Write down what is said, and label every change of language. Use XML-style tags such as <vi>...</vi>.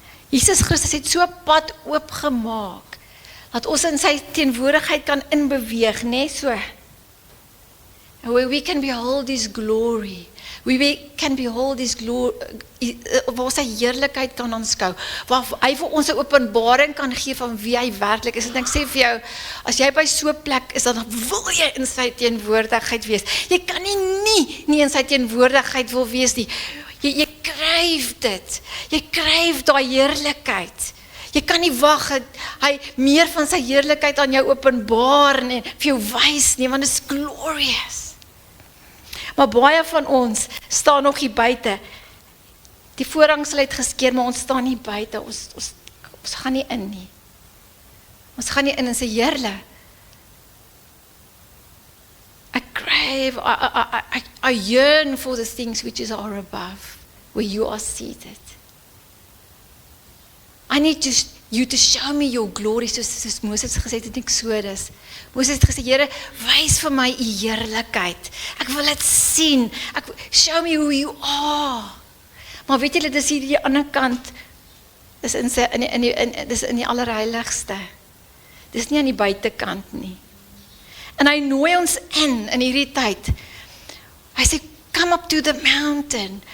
<af>Jesus Christus het so 'n pad oopgemaak, dat ons in sy teenwoordigheid kan inbeweeg, nee, so.</af> <en>Where we can behold his glory. We can behold his glory,</en> <af>waar sy heerlikheid kan aanskou, waar hy vir ons 'n openbaring kan gee van wie hy werklik is. En ek sê vir jou, as jy by so 'n plek is, dan wil jy in sy teenwoordigheid wees. Jy kan nie in sy teenwoordigheid wil wees nie. Jy kryf dit. Jy kryf daai heerlikheid. Jy kan nie wag dat hy meer van sy heerlikheid aan jou openbaar en vir jou wys nie, want dit is glorious. Maar baie van ons staan nog hier buite. Die voorhangsel het geskeur, maar ons staan nie buite. Ons gaan nie in nie. Ons gaan nie in sy heerle.</af> <en>I crave, I yearn for the things which are above, where you are seated. I need you to show me your glory,</en> <af>soos Moses gesê het in Exodus. Moses het gesê, Here, wys vir my u heerlikheid. Ek wil dit sien.</af> <en>Show me who you are.</en> <af>Maar weet julle, dis hier die ander kant, dis in die allerheiligste. Dis nie aan die buitekant nie. En hy nooi ons in hierdie tyd. Hy sê,</af> <en>come up to the mountain.</en>